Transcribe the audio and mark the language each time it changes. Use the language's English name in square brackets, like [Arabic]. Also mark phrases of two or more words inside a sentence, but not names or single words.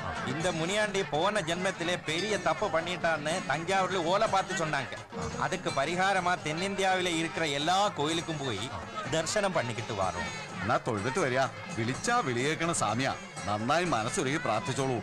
[Tamil] இந்த முனியாண்டி போன ஜென்மத்திலே பெரிய தப்பு பண்ணிட்டான்னு தஞ்சாவூர்ல ஓலை பார்த்து சொன்னாங்க. அதுக்கு பரிகாரமா தென்னிந்தியாவில இருக்கிற எல்லா கோயிலுக்கும் போய் [Malayalam] ദർശനം പണിക്കിട്ട് വാറും. എന്നാ തൊഴുതിട്ട് വരിക. വിളിച്ചാ വിളിയേക്കണ സാമ്യ. നന്നായി മനസ്സൊരുക്കി പ്രാർത്ഥിച്ചോളൂ.